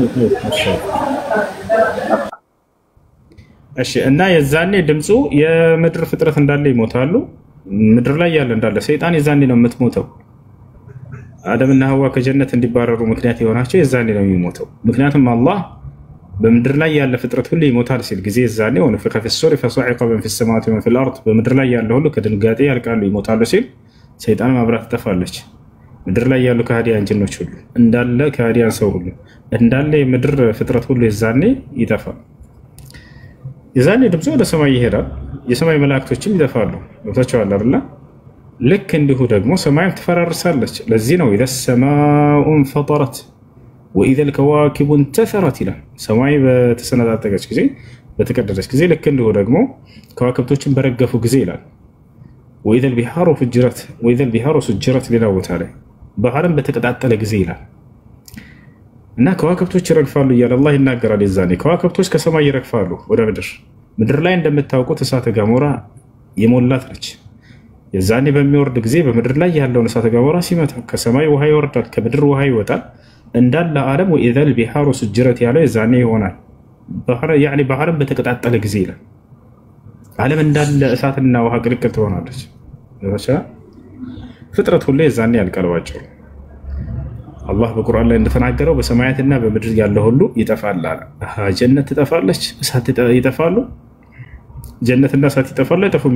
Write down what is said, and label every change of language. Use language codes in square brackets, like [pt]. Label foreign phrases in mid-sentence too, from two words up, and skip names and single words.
[am] እሺ እና የዛኔ ድምፁ የምድር ፍጥረት እንዳለ ይሞታሉ። ምድር ላይ ያለ እንዳለ ሰይጣን የዛኔ ነው የምትሞተው። አደምና ሐዋ ከጀነት እንዲባረሩ ምክንያት የሆናቸው የዛኔ ነው የሚሞተው። ምክንያቱም አላህ በምድር ላይ ያለ ፍጥረት ሁሉ ይሞታል ሲል ጊዜ የዛኔ [ar] ونفخ في الصور فصعق من في السماوات ومن في الأرض [am] በምድር ላይ ያለ ሁሉ ከድንጋጤ ያልቃሉ ይሞታሉ ሲል ሰይጣን ማብራት ትጠፋለች። ምድር ላይ ያሉ ከሃዲያን ጅኖች ሁሉ እንዳለ ከሃዲያን ሰው ሁሉ እንዳለ የምድር ፍጥረት ሁሉ የዛኔ ይጠፋል። የዛኔ ድምፁ ወደ ሰማይ ይሄዳል። የሰማይ መላእክቶችም ይጠፋሉ። ወጣቻው አይደል? ልክ እንዲሁ ደግሞ ሰማይም ትፈራርሳለች። ለዚህ ነው [ar] إذا السماء انفطرت وإذا الكواكب انتثرت [am] ይላል። ሰማይ በተሰነጣጠቀች ጊዜ በተቀደደች ጊዜ ልክ እንዲሁ ደግሞ ከዋክብቶችን በረገፉ ጊዜ ይላል። [ar] وإذا البحار فجرت وإذا البحار سجرت [am] ሌላ ቦታ ላይ ባህርም በተቀጣጠለ ጊዜ ይላል። እና ከዋክብቶች ይረግፋሉ እያለ አላህ ይናገራል። የዛኔ ከዋክብቶች ከሰማይ ይረግፋሉ ወደ ምድር። ምድር ላይ እንደምታውቁት እሳተ ገሞራ የሞላት ነች። የዛኔ በሚወርድ ጊዜ በምድር ላይ ያለውን እሳተ ገሞራ ሲመታ ከሰማይ ውሃ ይወርዳል፣ ከምድር ውሃ ይወጣል እንዳለ ዓለም [ar] وإذا البحار سجرت [am] ያለው የዛኔ ይሆናል። ባህርም በተቀጣጠለ ጊዜ ይላል። ዓለም እንዳለ እሳትና ውሃ ቅልቅል ትሆናለች። ፍጥረት ሁሉ የዛኔ ያልቀልባቸው አላህ በቁርአን ላይ እንደተናገረው በሰማያትና በምድር ያለ ሁሉ ይጠፋል አለ። ጀነት ትጠፋለች፣ እሳት ይጠፋሉ። ጀነትና እሳት ይጠፋሉ አይጠፉም?